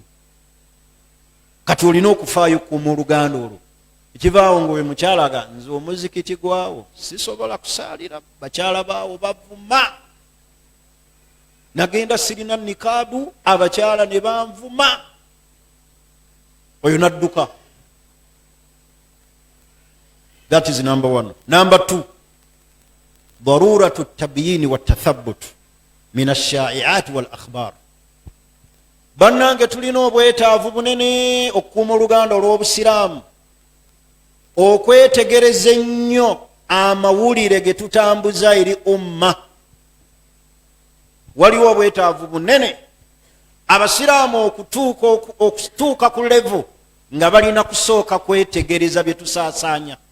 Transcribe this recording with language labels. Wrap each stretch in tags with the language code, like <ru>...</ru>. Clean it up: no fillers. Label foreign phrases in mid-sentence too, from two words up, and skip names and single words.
<lg>Kati olina okufaayo kuuma oluganda olwo. Ekivaawo nga we mukyalaga, nze omuzikiti gwawo sisobola kusaalira, bakyala baawo bavuma. Nagenda sirina nikaabu, abakyala ne banvuma. Oyo nadduka.</lg> <en>That is number one. Number two,</en> <ar>ضرورة التبيين والتثبت من الشائعات والأخبار.</ar> <lg>Bannange tulina obwetaavu bunene okukuuma oluganda olw'obusiraamu, okwetegereza ennyo amawulire ge tutambuza eri umma. Waliwo obwetaavu bunene abasiraamu okutuuka ku level nga balina kusooka kwetegereza bye tusaasaanya.</lg>